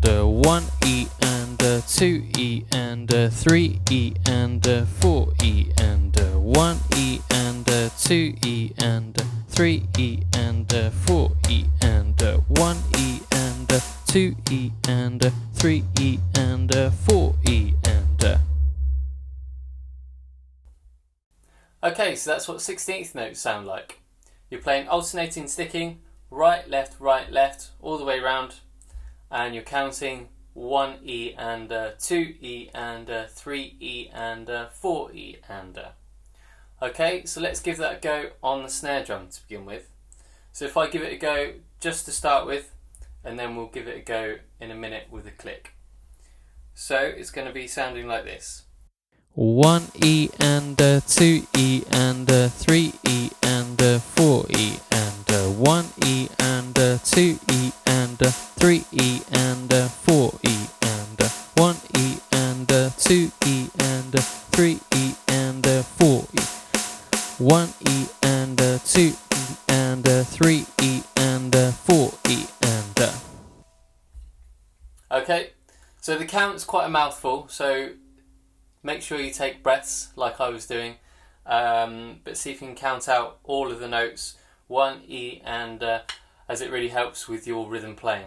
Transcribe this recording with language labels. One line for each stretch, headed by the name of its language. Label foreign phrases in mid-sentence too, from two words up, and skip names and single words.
English: 1 E and 2 E and 3 E and 4 E and 1 E and 2 E and 3 E and 4 E and 1 E and 2 E and 3 E and 4 E and Okay, so that's what 16th notes sound like. You're playing alternating sticking, right, left, all the way around, and you're counting 1 E and 2 E and 3 E and 4 E and. Okay, so let's give that a go on the snare drum to begin with. So if I give it a go just to start with, and then we'll give it a go in a minute with a click. So it's going to be sounding like this. 1 E and 2 E and 3 E and 4 E and 1 E and 2 E and 3 E and 4 E and 1 E and 2 E and 3 E and 4 E 1 E and 2 E and 3 E and 4 E and. Okay, so the count's quite a mouthful, so make sure you take breaths like I was doing, but see if you can count out all of the notes, 1 E and as it really helps with your rhythm playing.